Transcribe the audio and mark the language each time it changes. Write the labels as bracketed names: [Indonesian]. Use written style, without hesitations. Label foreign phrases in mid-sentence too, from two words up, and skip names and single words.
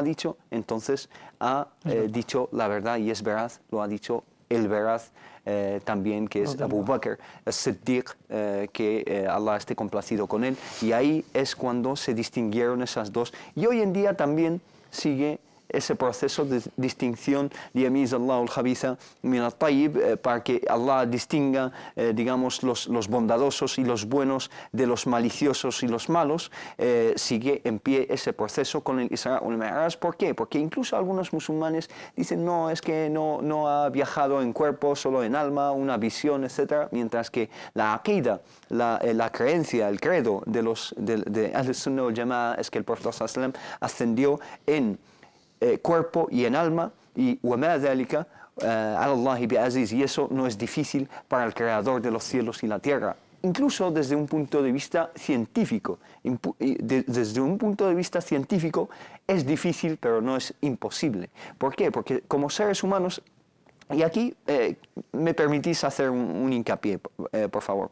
[Spanish] dicho, entonces ha dicho la verdad y es veraz, lo ha dicho el veraz también, que es Abu Bakr as-Siddiq, que Allah esté complacido con él, y ahí es cuando se distinguieron esas dos, y hoy en día también sigue ese proceso de distinción de [Arabic] يميز الله الخبيث من الطيب, [Spanish] para que Allah distinga, digamos, los bondadosos y los buenos de los maliciosos y los malos. Sigue en pie ese proceso con el Isra al-Mi'raj. ¿Por qué? Porque incluso algunos musulmanes dicen, no, es que no ha viajado en cuerpo, solo en alma, una visión, etc. Mientras que la aqida, la creencia, el credo de [Arabic] أهل السنة والجماعة [Spanish] es que el Profeta [Arabic] صلى الله عليه وسلم [Spanish] ascendió en cuerpo y en alma, y [Arabic] وَمَا ذَلِكَ عَلَى اللَّهِ بِعَزِيزٍ, [Spanish] y eso no es difícil para el Creador de los cielos y la tierra. Incluso desde un punto de vista científico. Desde un punto de vista científico es difícil, pero no es imposible. ¿Por qué? Porque como seres humanos, y aquí me permitís hacer un hincapié, por favor.